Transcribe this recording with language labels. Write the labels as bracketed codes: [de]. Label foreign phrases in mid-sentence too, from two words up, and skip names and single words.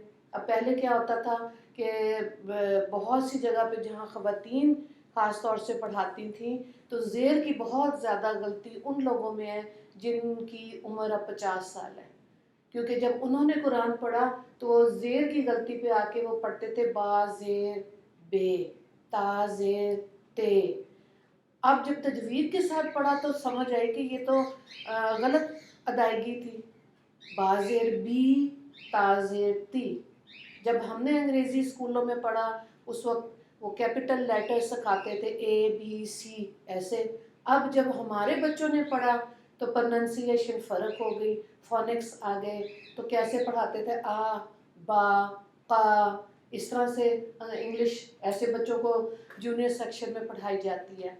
[ur] اب پہلے کیا ہوتا تھا کہ بہت سی جگہ پہ جہاں خواتین خاص طور سے پڑھاتی تھیں تو زیر کی بہت زیادہ غلطی ان لوگوں میں ہے جن کی عمر اب 50 سال ہے، کیونکہ جب انہوں نے قرآن پڑھا تو وہ زیر کی غلطی پہ آ کے وہ پڑھتے تھے با زیر بے، تا زیر تے۔ اب جب تجوید کے ساتھ پڑھا تو سمجھ آئی کہ یہ تو غلط ادائیگی تھی، با زیر بی تا زیر تی۔ جب ہم نے انگریزی اسکولوں میں پڑھا اس وقت وہ [en] capital letter [ur] سکھاتے تھے [en] A B C [ur] ایسے، اب جب ہمارے بچوں نے پڑھا تو پرننسیشن فرق ہو گئی، فونکس آ گئے، تو کیسے پڑھاتے تھے آ با قا، اس طرح سے انگلش ایسے بچوں کو [en] junior section [ur] میں پڑھائی جاتی ہے۔